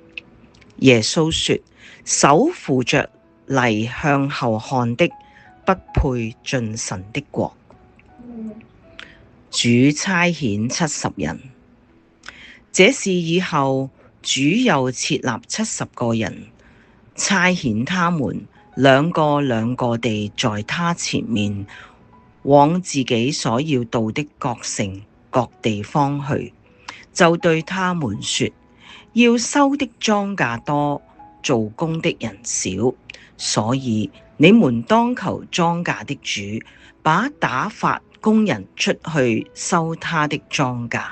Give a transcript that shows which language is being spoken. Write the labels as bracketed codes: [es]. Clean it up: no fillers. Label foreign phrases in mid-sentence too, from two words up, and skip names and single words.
[zh] 耶穌說：手扶着犁向後看的，不配進神的國。主差遣70人。這事以後，主又設立70個人，差遣他們兩個兩個地在他前面，往自己所要到的各城各地方去，就對他們說：要收的莊稼多，做工的人少，所以你們當求莊稼的主，把打發工人出去收他的莊稼。